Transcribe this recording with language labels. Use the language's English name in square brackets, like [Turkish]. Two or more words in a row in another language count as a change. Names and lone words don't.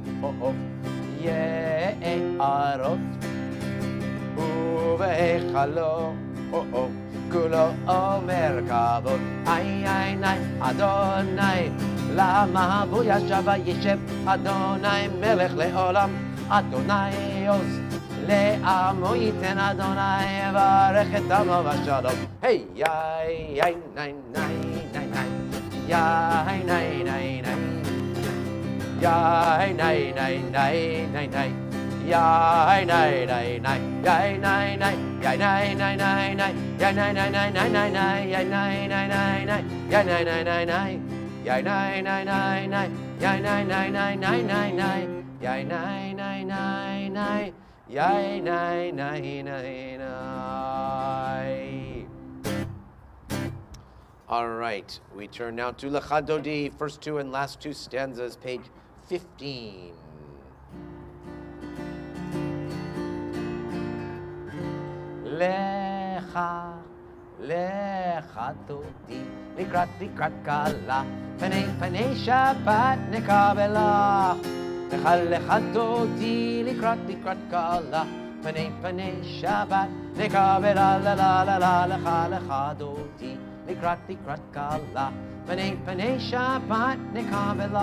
[Hebrew] יערות, ובהיכלו כולו אומר כבוד, ay, אדוני למה הוא ישב וישב, אדוני מלך לעולם, אדוני עוז לעמו ייתן, אדוני יברך את עמו בשלום. היי, יאי, יאי, ניי, ניי, ניי, ניי, יאי, ניי, ניי, ניי, יאי, ניי, ניי, ניי, ניי, ניי, יאי, ניי, ניי, ניי, יאי, ניי, ניי, יאי, ניי, ניי, ניי, ניי, יאי, ניי, ניי, ניי, ניי, ניי, ניי, יאי, ניי, ניי, ניי, ניי, יאי, ניי, ניי, ניי, ניי, יאי, ניי, ניי, ניי, ניי, יאי, ניי, ניי, ניי, ניי, ניי, ניי. Yay, nay, nay, nay, nay, yay, nay, nay, nay, nay. [English] All right, we turn now to Lecha Dodi, first two and last two stanzas, page 15. [Hebrew] לכה לכה דודי לקראת כלה פני שבת נקבלה. לכה דודי לקראת כלה פני שבת נקבלה, la la la la, לכה דודי לקראת כלה פני שבת נקבלה.